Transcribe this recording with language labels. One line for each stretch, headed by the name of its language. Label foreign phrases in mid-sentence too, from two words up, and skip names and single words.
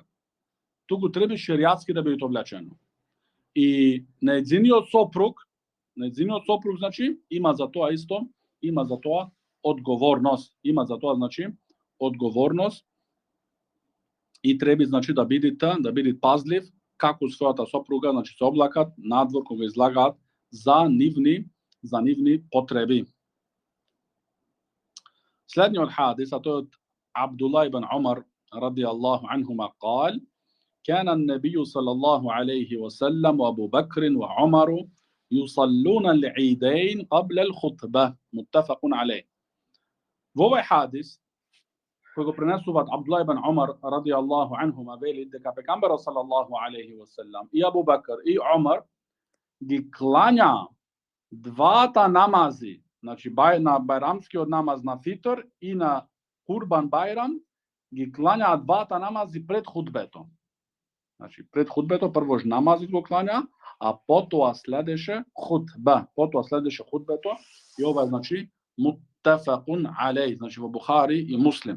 Macedonian: Туку треба шеријатски да биде облечено. И нејзиниот сопруг значи има за тоа исто, има за тоа одговорност, има за тоа значи одговорност и треба значи да биде пазлив како својата сопруга значи се облакат надвор кога излагаат за нивни потреби. Следниот хадис, а тој од
Arabic: Абдулlah ибн Умар رضي الله عنهما قال كان النبي صلى الله عليه وسلم وأبو بكر وعمر يصلون العيدين قبل الخطبة متفق عليه.
Macedonian: Во овој хадис кој го пренесуваат Абдулlah ибн Умар
Arabic: رضي الله عنهما
Macedonian: вели дека пегамберот
Arabic: صلى الله عليه وسلم
Macedonian: и Абу Бакр и Омар ги клања двата намази, значи на бајрамскиот намаз на фитр и на Курбан Бајрам, ги клањаа двата намази пред худбето. Значи пред худбето првош намазот го клања, а потоа следеше худбето и ова е значи
Arabic: متفق عليه,
Macedonian: значи во Бухари и Муслим.